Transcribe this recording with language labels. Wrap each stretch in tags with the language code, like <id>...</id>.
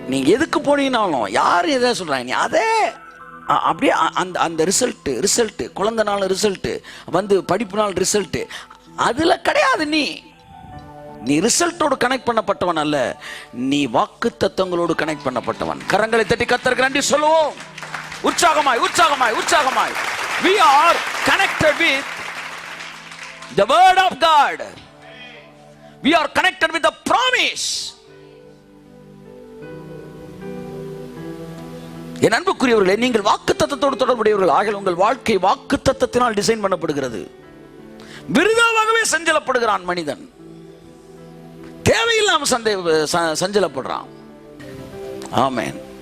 <ta>நீங்க எதுக்கு போனீங்கன்னாலும் யாரும் எதை சொல்றாங்க, நீ அதே அப்படியே அந்த ரிசல்ட் குழந்தை நாள் ரிசல்ட் வந்து படிப்பு நாள் ரிசல்ட் அதுல கிடையாது. நீ ரிசல்ட்டோடு கனெக்ட் பண்ணப்பட்டவன் அல்ல, நீ வாக்கு தத்தங்களோடு கனெக்ட் பண்ணப்பட்டவன். கரங்களை தட்டி கர்த்தருக்கு நன்றி சொல்லுவோம். உற்சாகமாய் உற்சாகமாய் உற்சாகமாய்.</ta> <en>We are connected with the word of God. We are connected with the promise.</en> <ta>என் அன்புக்குரியவர்களே, நீங்கள் வாக்குத்தத்தத்தோடு தொடர்புடையவர்கள் ஆகிய உங்கள் வாழ்க்கை வாக்குத்தத்தத்தினால் டிசைன் பண்ணப்படுகிறது. விருதாவாகவே சஞ்சலப்படுகிறான் மனிதன், தேவையில்லாம சஞ்சலப்படுறான். ஆமென்.</ta>